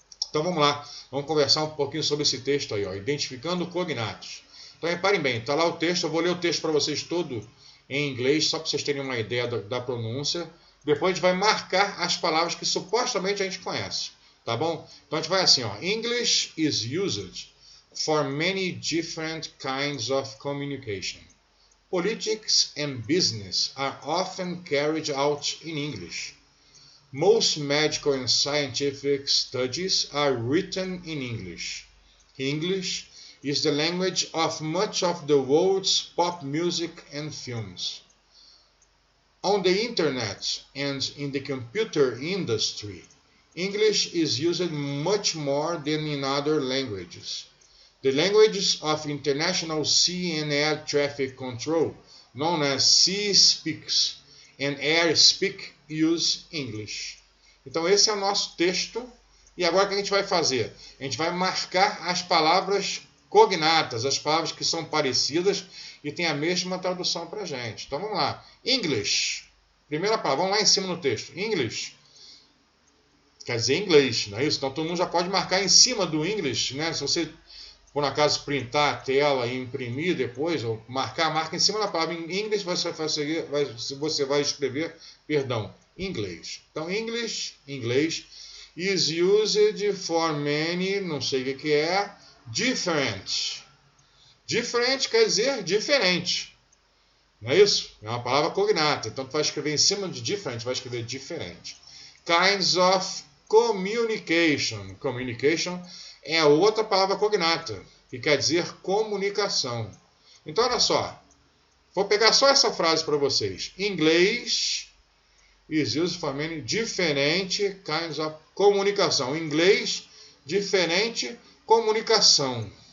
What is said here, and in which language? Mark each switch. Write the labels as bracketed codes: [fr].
[pt] Então vamos lá, vamos conversar um pouquinho sobre esse texto aí, ó, identificando cognatos. Então reparem bem, está lá o texto, eu vou ler o texto para vocês todo em inglês, só para vocês terem uma ideia da pronúncia. Depois a gente vai marcar as palavras que supostamente a gente conhece. Tá bom? Então a gente vai assim, ó. [en] English is used for many different kinds of communication. Politics and business are often carried out in English. Most medical and scientific studies are written in English. English is the language of much of the world's pop music and films. On the internet and in the computer industry, English is used much more than in other languages. The languages of international sea and air traffic control, known as sea speaks and air speak, use English. [pt] Então esse é o nosso texto. E agora o que a gente vai fazer? A gente vai marcar as palavras cognatas, as palavras que são parecidas e têm a mesma tradução para a gente. Então vamos lá. English. Primeira palavra, vamos lá em cima no texto. English. Quer dizer inglês, não é isso? Então todo mundo já pode marcar em cima do English, né? Se você, por acaso, printar a tela e imprimir depois, ou marca em cima da palavra em inglês, você vai escrever, inglês. Então, English, inglês, [en] is used for many, [pt] não sei o que é, different. Different quer dizer diferente. Não é isso? É uma palavra cognata. Então, tu vai escrever em cima de different, vai escrever diferente. [en] Kinds of communication. [pt] Communication é outra palavra cognata, que quer dizer comunicação. Então, olha só. Vou pegar só essa frase para vocês. Inglês [en] is used for many [pt] diferente [en] kinds of [pt] comunicação. Inglês, diferente, comunicação.